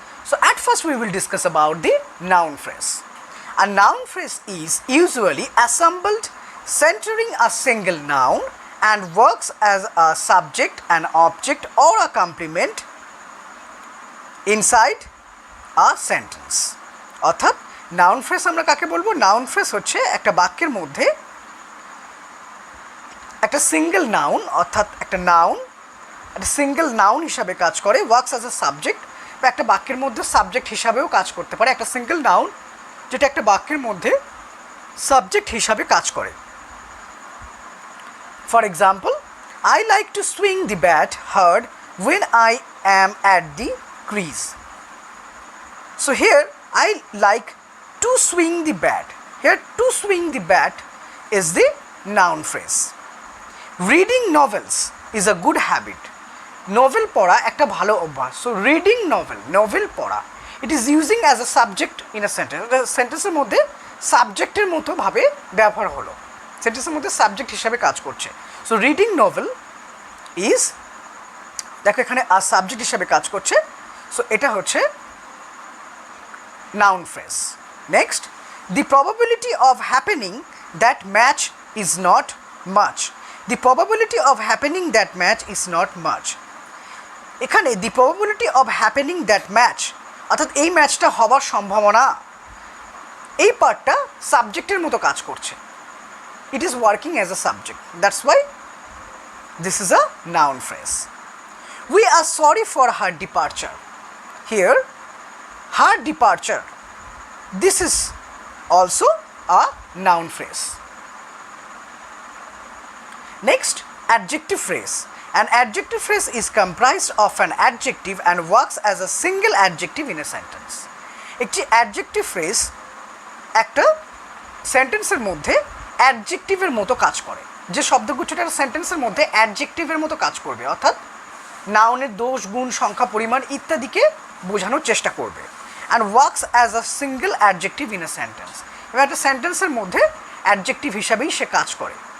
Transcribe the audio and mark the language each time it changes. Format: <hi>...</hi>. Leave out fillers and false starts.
<en>So at first we will discuss about the noun phrase. A noun phrase is usually assembled centering a single noun and works as a subject, an object or a complement inside a sentence.</en> <bn>অর্থাৎ noun phrase আমরা কাকে বলবো? Noun phrase হচ্ছে একটা বাক্যের মধ্যে একটা single noun, অর্থাৎ একটা সিঙ্গেল নাউন হিসাবে কাজ করে,</bn> <en>works as a subject,</en> <bn>বা একটা বাক্যের মধ্যে সাবজেক্ট হিসাবেও কাজ করতে পারে। একটা সিঙ্গেল নাউন যেটা একটা বাক্যের মধ্যে সাবজেক্ট হিসাবে কাজ করে।</bn> <en>For example, I like to swing the bat hard when I am at the crease. So here I like to swing the bat. Here to swing the bat is the noun phrase. Reading novels is a good habit.</en> <bn>Novel পড়া একটা ভালো অভ্যাস।</bn> <en>So reading novel পড়া, it is using as a subject in a sentence.</en> <bn>সেন্টেন্সের মধ্যে সাবজেক্টের মতো ভাবে ব্যবহার হলো, সেন্টেন্সের মধ্যে সাবজেক্ট হিসাবে কাজ করছে।</bn> <en>So reading novel is,</en> <bn>দেখো এখানে আর সাবজেক্ট হিসাবে কাজ করছে। সো এটা হচ্ছে</bn> <en>noun phrase. Next, the probability of happening that match is not much. The probability of happening that match is not much.</en> <bn>এখানে</bn> <en>the probability of happening that match,</en> <bn>অর্থাৎ এই ম্যাচটা হওয়ার সম্ভাবনা, এই পার্টটা সাবজেক্টের মতো কাজ করছে।</bn> <en>It is working as a subject. That's why this is a noun phrase. We are sorry for her departure. Here, her departure, this is also a noun phrase. Next, adjective phrase. An adjective phrase is comprised of an adjective and works as a single adjective in a sentence.</en> <bn>একটি adjective phrase একটা সেন্টেন্সের মধ্যে অ্যাডজেক্টিভের মতো কাজ করে। যে শব্দগুচ্ছটা সেন্টেন্সের মধ্যে অ্যাডজেক্টিভের মতো কাজ করবে, অর্থাৎ নাউনের দোষ, গুণ, সংখ্যা, পরিমাণ ইত্যাদিকে বোঝানোর চেষ্টা করবে।</bn> <en>And works as a single adjective in a sentence.</en> <bn>এবার একটা সেন্টেন্সের মধ্যে অ্যাডজেক্টিভ হিসাবেই সে কাজ করে।</bn>